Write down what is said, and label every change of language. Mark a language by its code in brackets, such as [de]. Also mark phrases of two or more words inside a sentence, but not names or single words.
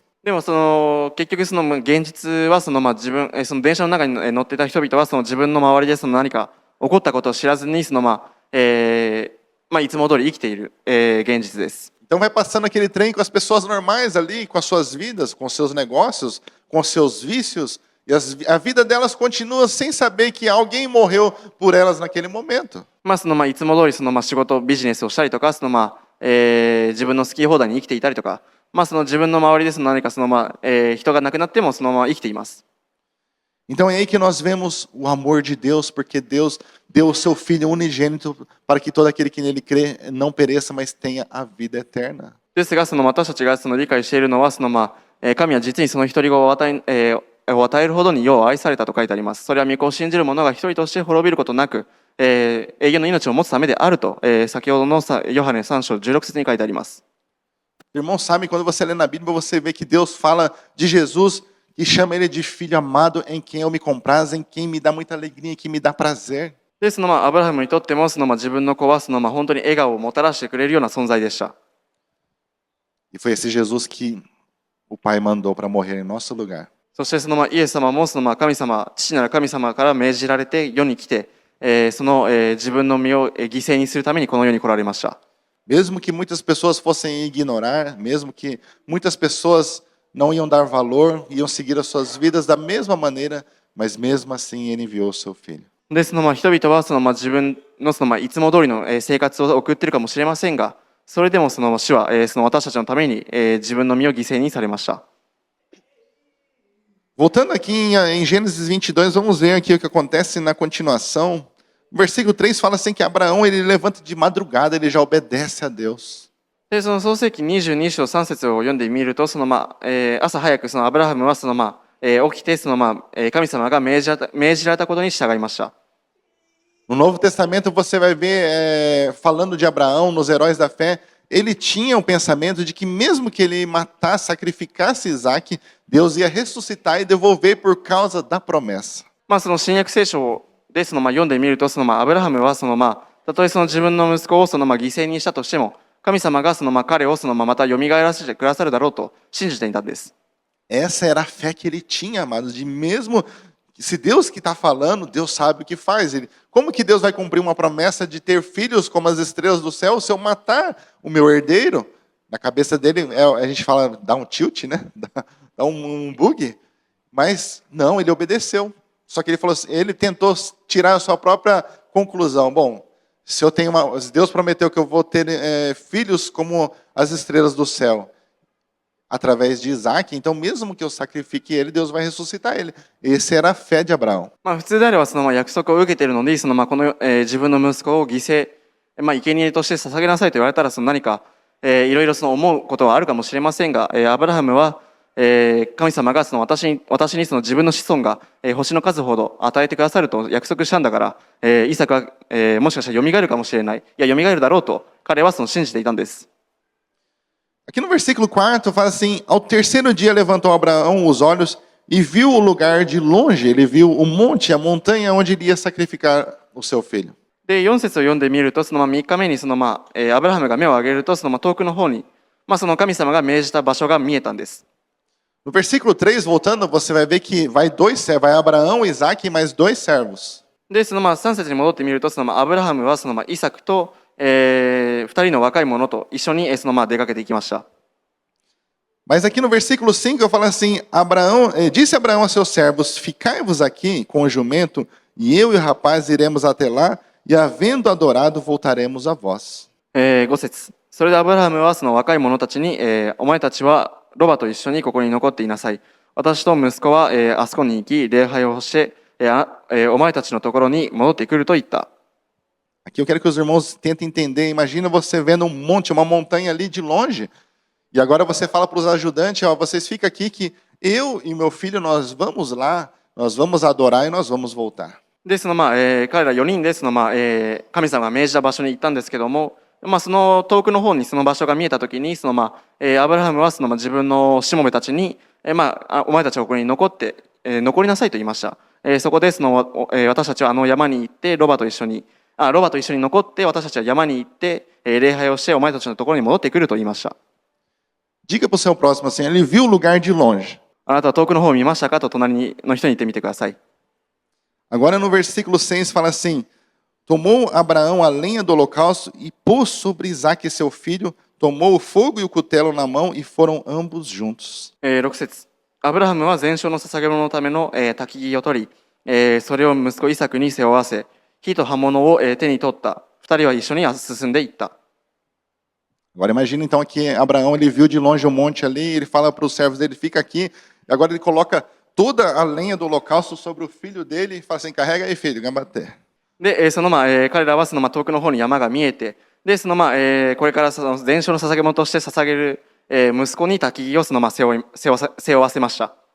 [ja] でも結局現実は自分電車の中に乗っていた人々は自分の周りで何か起こったことを知らずにいつも通り生きている、現実です。 [pt] Então vai passando aquele trem com as pessoas normais ali, com as suas vidas, com os seus negócios, com os seus vícios, e a vida delas continua sem saber que alguém morreu por elas naquele momento. [ja] いつも通り仕事ビジネスをしたりとか自分の好き放題に生きていたりとか自分の周りで何か人が亡くなってもそのまま生きています。 [pt] Então é aí que nós vemos o amor de Deus, porque Deus deu o seu Filho unigênito para que todo aquele que nele crê não pereça, mas tenha a vida eterna. [ja] ですが私たちが理解しているのは神は実にその一人子を与えるほどに世を愛されたと書いてあります。それは御子を信じる者が一人として滅びることなく、永遠の命を持つためであると、先ほどのヨハネ3章16節に書いてあります。 [pt] Irmãos, sabe, quando você lê na Bíblia, você vê que Deus fala de Jesus e chama ele de filho amado, em quem eu me comprazo, em quem me dá muita alegria, em quem me dá prazer. [ja] でアブラハムにとっても自分の子は本当に笑顔をもたらしてくれるような存在でした。 [pt] E foi esse Jesus que o Pai mandou para morrer em nosso lugar. [ja] そしてイエス様も神様、父なる神様から命じられて世に来て、自分の身を犠牲にするためにこの世に来られました。 [pt] Mesmo que muitas pessoas fossem ignorar, mesmo que muitas pessoas não iam dar valor, iam seguir as suas vidas da mesma maneira, mas mesmo assim ele enviou o seu filho. [ja] で人々は自分のいつも通りの生活を送っているかもしれませんが、それでも主は私たちのために自分の身を犠牲にされました。 [pt] Voltando aqui em Gênesis 22, vamos ver aqui o que acontece na continuação. O versículo 3 fala assim que Abraão ele levanta de madrugada, ele já obedece a Deus. [ja] で創世記22章3節を読んでみると朝早くアブラハムは起きて神様が命じられたことに従いました。 [pt] No Novo Testamento você vai ver, falando de Abraão, nos heróis da fé, ele tinha o pensamento de que mesmo que ele matasse, sacrificasse Isaac, Deus ia ressuscitar e devolver por causa da promessa. [ja] 新約聖書で読んでみるとアブラハムはたとえ自分の息子を犠牲にしたとしても神様が彼をまた蘇らせてくださるだろうと信じていたんです。 [pt] Essa era a fé que ele tinha, amados, de mesmo se Deus que está falando, Deus sabe o que faz. Como que Deus vai cumprir uma promessa de ter filhos como as estrelas do céu se eu matar o meu herdeiro? Na cabeça dele, a gente fala, dá um tilt, né? Dá um bug. Mas não, ele obedeceu. Só que ele falou assim, ele tentou tirar a sua própria conclusão. Bom, se Deus prometeu que eu vou ter filhos como as estrelas do céu, através de Isaac, então mesmo que eu sacrifique ele, Deus vai ressuscitar ele. Essa era a fé de Abraão. [ja] 普通であれば約束を受けているのにこの、自分の息子を犠牲、生贄として捧げなさいと言われたら何か、いろいろ思うことはあるかもしれませんが、アブラハムは、神様が私に自分の子孫が、星の数ほど与えてくださると約束したんだから、イサクは、もしかしたら蘇るかもしれない、蘇るだろうと彼は信じていたんです。 [pt] Aqui no versículo 4 fala assim, ao terceiro dia levantou Abraão os olhos e viu o lugar de longe, ele viu o monte, a montanha onde iria sacrificar o seu filho. [ja] で、4節を読んでみると、3日目にアブラハムが目を上げると、遠くの方に、神様が命じた場所が見えたんです。 [pt] No versículo 3, voltando, você vai ver que vai Abraão, Isaac e mais 2 servos. [ja] で、3節に戻ってみると、アブラハムはイサクと、2人の若い者と一緒に出かけていきました。 [pt] Mas aqui no versículo 5 eu falo assim, disse Abraão a seus servos, ficai-vos aqui com o jumento, e eu e o rapaz iremos até lá, e havendo adorado, voltaremos a vós. [ja] 5 節。それでアブラハムは若い者たちに、お前たちはロバと一緒にここに残っていなさい。私と息子は、あそこに行き、礼拝をして、お前たちのところに戻ってくると言った。 [pt] Aqui eu quero que os irmãos tentem entender. Imagina você vendo um monte, uma montanha ali de longe. E agora você fala para os ajudantes, vocês ficam aqui que eu e meu filho, nós vamos lá, nós vamos adorar e nós vamos voltar. [ja] で、彼ら4人で神様が命じた場所に行ったんですけども、その遠くの方にその場所が見えたときに、アブラハムは自分のしもべたちに、お前たちはここに残りなさいと言いました。そこで私たちは山に行ってロバと一緒に残って私たちは山に行って礼拝をしてお前たちのところに戻ってくると言いました。 [pt] Diga para o seu próximo assim, ele viu o lugar de longe. [ja] あなたは遠くの方を見ましたかと隣の人に言ってみてください。 [pt] Agora no versículo 6 fala assim, tomou Abraão a lenha do holocausto e pôs sobre Isaac seu filho, tomou o fogo e o cutelo na mão e foram ambos juntos. [ja] 6 節。アブラハムは全焼の捧げ物のための焚き木を取り、それを息子イサクに背負わせ、火と刃物を手に取った。二人は一緒に進んでいった。 [pt] Agora imagina então que Abraão ele viu de longe o monte ali, ele fala para os servos dele, fica aqui, e agora ele coloca toda a lenha do holocausto sobre o filho dele e fala assim, carrega aí filho, gambate. [ja] で、彼らは遠くの方に山が見えて、で、これから全焼の捧げ物として捧げる、息子に焚き木を背負わせました。